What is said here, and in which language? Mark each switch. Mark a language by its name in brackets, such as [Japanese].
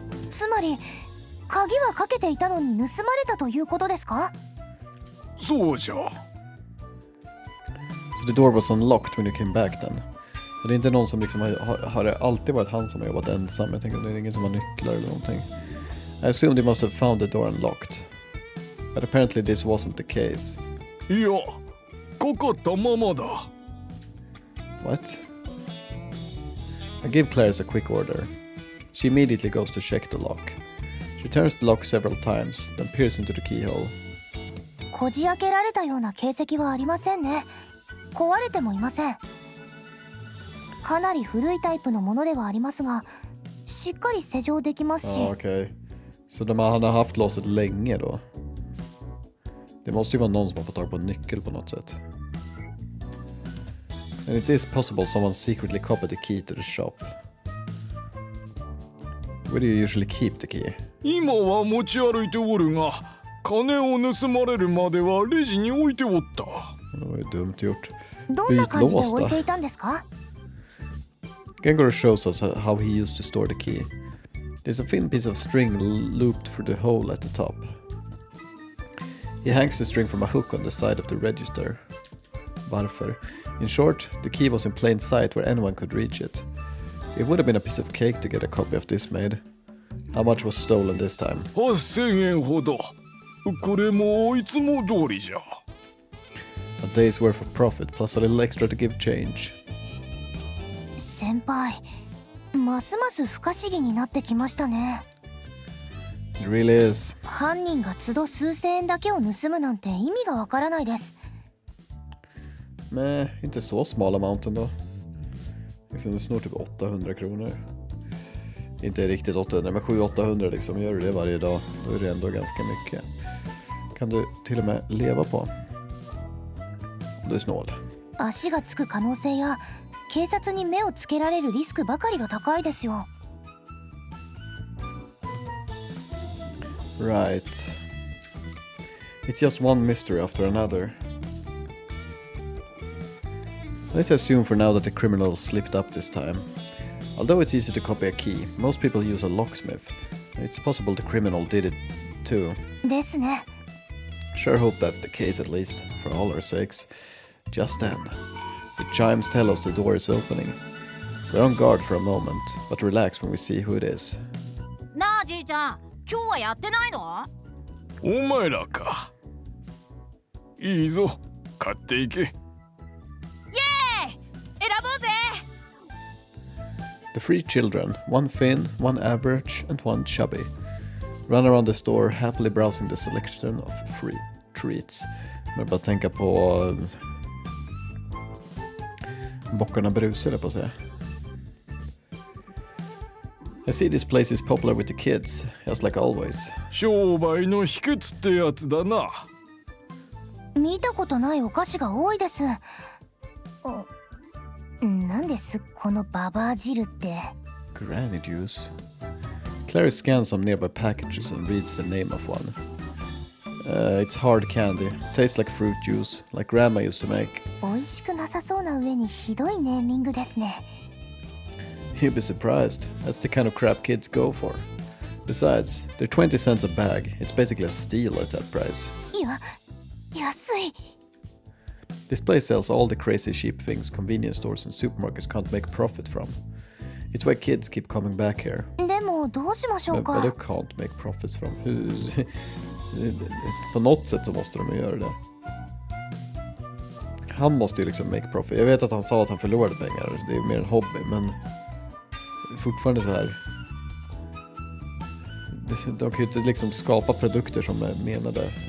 [Japanese] つまり鍵はかけていたのに盗まれたということですか。そうじゃ。 [English] So the door was unlocked when you came back then? [Swedish] Det är inte någon som liksom har det alltid varit han som har jobbat ensam. Jag tänker om det är ingen som har nycklar eller någonting. [English] I assume they must have found the door unlocked. But apparently this wasn't the case. [Japanese] いや、かかったままだ。 [English] What? I give Clarice a quick order. She immediately goes to check the lock. She turns the lock several times, then peers into the keyhole. [Japanese] こじ開けられたような形跡はありませんね。壊れてもいません。かなり古いタイプのものではありますが、しっかり施錠できますし。 [Swedish] Okej. Så han har haft låset länge då? Det måste ju vara någon som har fått tag på en nyckel på något sätt. [English] And it is possible someone secretly copied the key to the shop. Where do you usually keep the key? [Japanese] 今は持ち歩いておるが、金を盗まれるまではレジに置いておった。 [Swedish] Det var ju dumt gjort. [Japanese] どんな感じで置いていたんですか。 [English] Gengoro shows us how he used to store the key. There's a thin piece of string looped through the hole at the top. He hangs the string from a hook on the side of the register. [Swedish] Varför? [English] In short, the key was in plain sight where anyone could reach it. It would have been a piece of cake to get a copy of this made. How much was stolen this time? [Japanese] 8000円ほど。これもいつも通りじゃ。 [English] A day's worth of profit plus a little extra to give change. [Japanese] 先輩、ますます不可思議になってきましたね。 [English] It really is. [Japanese] 犯人が都度数千円だけを盗むなんて意味がわからないです。 [Swedish] Nej, inte så [English] smal amount [Swedish] ändå. Liksom du snor typ 800 kronor. Inte riktigt 800, men 700-800 liksom. Gör du det varje dag, då är det ändå ganska mycket. Kan du till och med leva på. Om du är snål. [Japanese] 足がつく可能性や警察に目をつけられるリスクばかりが高いですよ。 [English] Right. It's just one mystery after another. Let's assume for now that the criminal slipped up this time. Although it's easy to copy a key, most people use a locksmith. It's possible the criminal did it too. [Japanese] ですね。 [English] Sure hope that's the case at least, for all our sakes. Just then, the chimes tell us the door is opening. We're on guard for a moment, but relax when we see who it is. [Japanese] なあじいちゃん、今日はやってないの？お前らか。いいぞ、買っていけ。イエーイ！選ぼうぜ！ [English] The three children, one thin, one average, and one chubby, run around the store happily browsing the selection of free treats. [Swedish] Jag bara tänka på bockarna brusade på sig. [English] I see this place is popular with the kids, just like always. [Japanese] 商売の秘訣ってやつだな。見たことないお菓子が多いです。なんですこのババア汁って。 [English] Granny juice. Clary scans some nearby packages and reads the name of one. It's hard candy. Tastes like fruit juice, like Grandma used to make. [Japanese] 美味しくなさそうな上にひどいネーミングですね。 [English] You'd be surprised. That's the kind of crap kids go for. Besides, they're 20 cents a bag. It's basically a steal at that price. [Japanese] 安い。 [English] This place sells all the crazy cheap things convenience stores and supermarkets can't make profit from. It's why kids keep coming back here. [Japanese] でもどうしましょう [English] But [Japanese] か。 [English] they can't make profits from. [Swedish] På något sätt så måste de ju göra det. Han måste ju liksom [English] make profit. [Swedish] Jag vet att han sa att han förlorade pengar. Det är mer en hobby, men fortfarande så här. De kan ju inte liksom skapa produkter som är menade.